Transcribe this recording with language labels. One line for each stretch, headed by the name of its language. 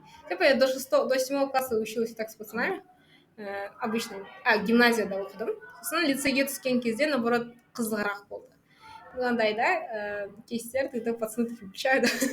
Russian: Я до 7 класса училась так с пацанами, обычно,
Kazakh: гимназияда оқыдым. Сосын лицейге түскен кезде, наоборот, қызығырақ болды. Мынандай, да, кейстер,
Russian: тогда пацаны такие включают.